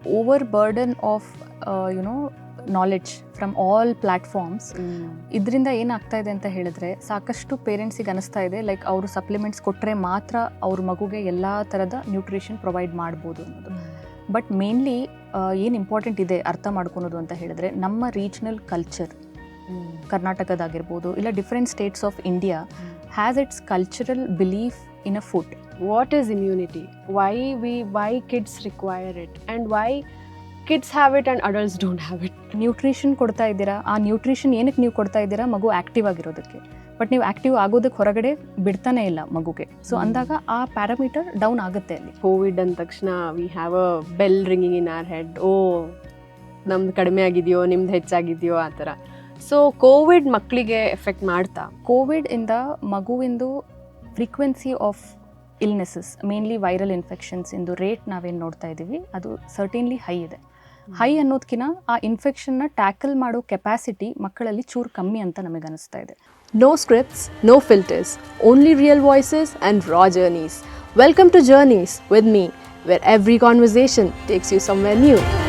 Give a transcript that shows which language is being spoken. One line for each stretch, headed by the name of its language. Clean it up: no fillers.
Kannada: Over burden of knowledge from all platforms, ಇದರಿಂದ ಏನಾಗ್ತಾ ಇದೆ ಅಂತ ಹೇಳಿದ್ರೆ ಸಾಕಷ್ಟು ಪೇರೆಂಟ್ಸಿಗೆ ಅನಿಸ್ತಾ ಇದೆ ಲೈಕ್ ಅವರು ಸಪ್ಲಿಮೆಂಟ್ಸ್ ಕೊಟ್ಟರೆ ಮಾತ್ರ ಅವ್ರ ಮಗುಗೆ ಎಲ್ಲ ಥರದ ನ್ಯೂಟ್ರಿಷನ್ ಪ್ರೊವೈಡ್ ಮಾಡ್ಬೋದು ಅನ್ನೋದು. ಬಟ್ ಮೇನ್ಲಿ ಏನು ಇಂಪಾರ್ಟೆಂಟ್ ಇದೆ ಅರ್ಥ ಮಾಡ್ಕೊಳೋದು ಅಂತ ಹೇಳಿದ್ರೆ, ನಮ್ಮ ರೀಜ್ನಲ್ ಕಲ್ಚರ್ ಕರ್ನಾಟಕದಾಗಿರ್ಬೋದು ಇಲ್ಲ
English: Different states of India has its cultural belief in a food. What is immunity? Why kids require it? And why kids have it and adults don't have it?
Kannada: Nutrition ಕೊಡ್ತಾ ಇದ್ದೀರಾ, ಆ nutrition ಏನಕ್ಕೆ ನೀವು ಕೊಡ್ತಾ ಇದ್ದೀರಾ? ಮಗು active ಆಗಿರೋದಕ್ಕೆ. But ನೀವು active ಆಗೋದಕ್ಕೆ ಹೊರಗಡೆ ಬಿಡ್ತಾನೆ ಇಲ್ಲ ಮಗುಗೆ. ಸೊ ಅಂದಾಗ ಆ ಪ್ಯಾರಾಮೀಟರ್ ಡೌನ್ ಆಗುತ್ತೆ ಅಲ್ಲಿ. ಕೋವಿಡ್ ಅಂದ ತಕ್ಷಣ
English: we have a bell ringing in our head,
Kannada: ಓ ನಮ್ದು ಕಡಿಮೆ ಆಗಿದೆಯೋ ನಿಮ್ದು ಹೆಚ್ಚಾಗಿದೆಯೋ ಆ ಥರ. ಸೊ ಕೋವಿಡ್ ಮಕ್ಕಳಿಗೆ ಎಫೆಕ್ಟ್ ಮಾಡ್ತಾ? ಕೋವಿಡ್ ಇಂದ ಮಗುವಿಂದು frequency of illnesses, mainly viral infections into rate ನಾವೇನು ನೋಡ್ತಾ ಇದ್ದೀವಿ ಅದು ಸರ್ಟೇನ್ಲಿ ಹೈ ಇದೆ. ಹೈ ಅನ್ನೋದಕ್ಕಿಂತ ಆ ಇನ್ಫೆಕ್ಷನ್ನ ಟ್ಯಾಕಲ್ ಮಾಡೋ ಕೆಪಾಸಿಟಿ ಮಕ್ಕಳಲ್ಲಿ ಚೂರು ಕಮ್ಮಿ ಅಂತ ನಮಗೆ ಅನಿಸ್ತಾ ಇದೆ.
English: No scripts, no filters, only real voices and raw journeys. Welcome to Journeys with me, where every conversation takes you somewhere new.